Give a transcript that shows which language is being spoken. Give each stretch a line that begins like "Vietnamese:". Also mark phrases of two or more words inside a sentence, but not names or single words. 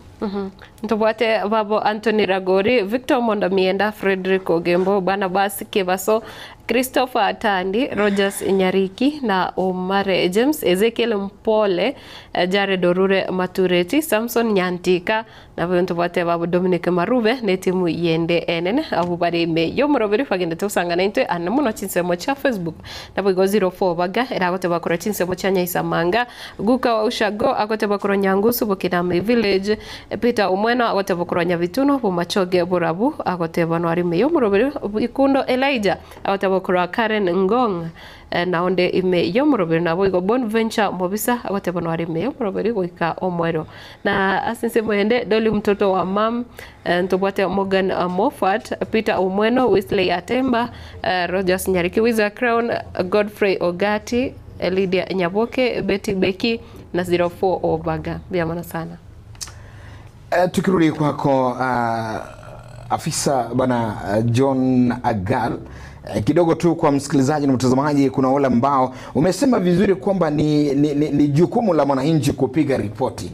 Gusii: Ntobwate babo Anthony Ragori, Victor Mondamienda, Frederick Ogembo, Barnabas Kebaso, Christopher Atandi, Rogers Nyariki na Omare James, Ezekiel Mpole, Jared Orure Matureti, Samson Nyantika na ntobwate babo Dominic Marube ne timu yende enene abubari me yomuroberi fagende tusangana inte anamuno chinsemo cha Facebook na bwo 04 baga era gote bakora chinsemo cha Nyaisamanga guka wa ushago agote bakora Nyangusu Bukinami Village Peter Umwena agote bakora Nyavituno Bumachoge Burabu agote banwari me yomuroberi ikundo Elijah agote bakora Karen Ngong na onde ime yomuroberi na bwo Bonventure Mobisa agote banwari me yomuroberi goika Omwero na asinse moende Doli
Swahili: mtoto wa mam
Gusii: ntobwate Morgan Moffat, Peter Umweno, Wesley Atemba, Rogers Nyariki, Wiza Crown, Godfrey Ogati, Lydia Nyaboke, Betty Beki na 04 Obaga. Biamana sana.
Swahili: Tukirudi kwako afisa bana John Agal, kidogo tu kwa msikilizaji na mtazamaji, kuna wale ambao umesema vizuri kwamba ni jukumu la mwananchi kupiga ripoti.